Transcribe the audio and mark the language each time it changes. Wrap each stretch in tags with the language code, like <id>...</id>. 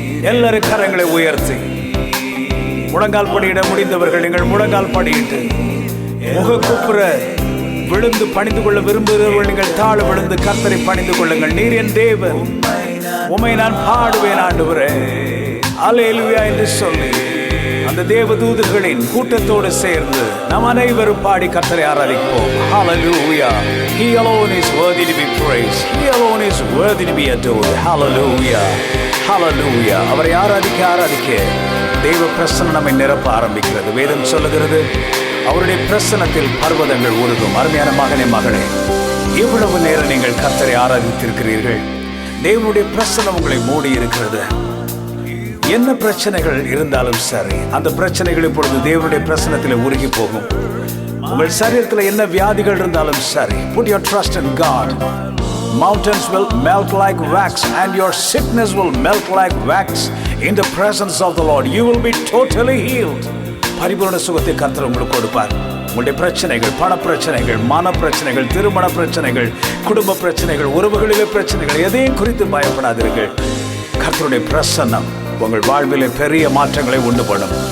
<ta>எல்லாரும் கரங்களை உயர்த்தி முழங்கால் படியிட முடிந்தவர்கள் நீங்கள் முழங்கால் படியிட்டு முகக்குப்புற விழுந்து பணிந்து கொள்ள விரும்புகிறவர்கள் நீங்கள் தாழ விழுந்து கர்த்தரை பணிந்து கொள்ளுங்கள். நீர் என் தேவன், உம்மை நான் பாடுவேன் ஆண்டவரே. அல்லேலூயா என்று சொல்லி அந்த தேவதூதர்களின் கூட்டத்தோடு சேர்ந்து நாம் அனைவரும் பாடி கர்த்தரை ஆராதிப்போம்.</ta> <en>Hallelujah. He alone is worthy to be praised. He alone is worthy to be adored. Hallelujah. Hallelujah.</en> <ta>அவரை ஆராதிக்க தேவ பிரசன்னம் நம்மை நிரப்ப ஆரம்பிக்கிறது. வேதம் சொல்லுகிறது, அவருடைய பிரசன்னத்தில் பர்வதங்கள் உருகும். அருமையான மகனே, மகளே, இவ்வளவு நேரம் நீங்கள் கர்த்தரை ஆராதித்திருக்கிறீர்கள். தேவனுடைய பிரசன்னம் உங்களை மூடி இருக்கிறது. என்ன பிரச்சனைகள் இருந்தாலும் சரி, அந்த பிரச்சனைகள் இப்பொழுது தேவனுடைய பிரசன்னத்தில் உருகி போகும். உங்கள் சரீரத்தில் என்ன வியாதிகள் இருந்தாலும் சரி,</ta> <en>put your trust in God. Mountains will melt like wax and your sickness will melt like wax in the presence of the Lord. You will be totally healed.</en> <ta>பரிபூர்ண சுகத்தை கர்த்தர் உங்களுக்கு கொடுப்பார். உங்களுடைய பிரச்சனைகள், பண பிரச்சனைகள், மன பிரச்சனைகள், திருமண பிரச்சனைகள், குடும்ப பிரச்சனைகள், உறவுகளிலே பிரச்சனைகள், எதையும் குறித்து பயப்படாதீர்கள். கர்த்தருடைய பிரசன்னம் உங்கள் வாழ்விலே பெரிய மாற்றங்களை உண்டு பண்ணும்.</ta>